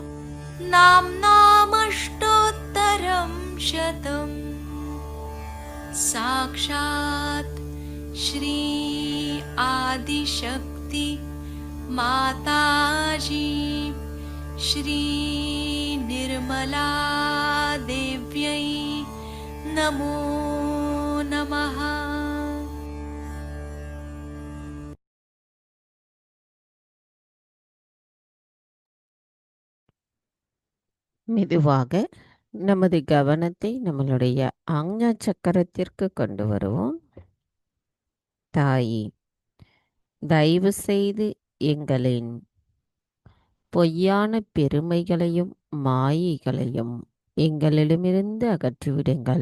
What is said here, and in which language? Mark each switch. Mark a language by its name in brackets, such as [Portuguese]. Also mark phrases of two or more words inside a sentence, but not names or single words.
[Sanskrit] नाम्नामष्टोत्तरं शतम् साक्षात् श्री आदिशक्ति माताजी श्री निर्मला देव्यै नमो नमः। [Tamil] மெதுவாக நமது கவனத்தை நம்மளுடைய ஆக்ஞா சக்கரத்திற்கு கொண்டு வருவோம். தாயி, தயவு செய்து எங்களின் பொய்யான பெருமைகளையும் மாயைகளையும் எங்களிடமிருந்து அகற்றிவிடுங்கள்.